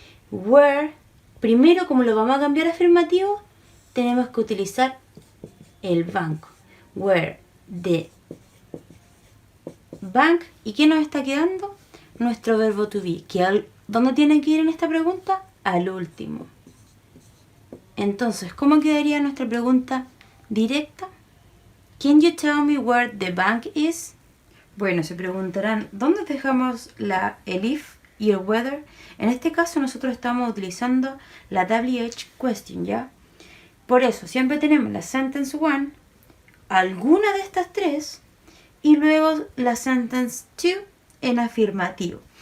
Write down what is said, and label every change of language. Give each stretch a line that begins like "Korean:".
Spanish: Where, primero como lo vamos a cambiar a afirmativo, tenemos que utilizar el banco.
English: Where the bank,
Spanish: ¿y qué nos está quedando? Nuestro verbo
English: to be,
Spanish: ¿dónde tiene que ir en esta pregunta? Al último. Entonces, ¿cómo quedaría nuestra pregunta directa?
English: Can you tell me where the bank is?
Spanish: Bueno, se preguntarán, ¿dónde dejamos el if y el whether? En este caso nosotros estamos utilizando la WH question, ¿ya? Por eso, siempre tenemos la sentence 1, alguna de estas tres, y luego la sentence 2 en afirmativo.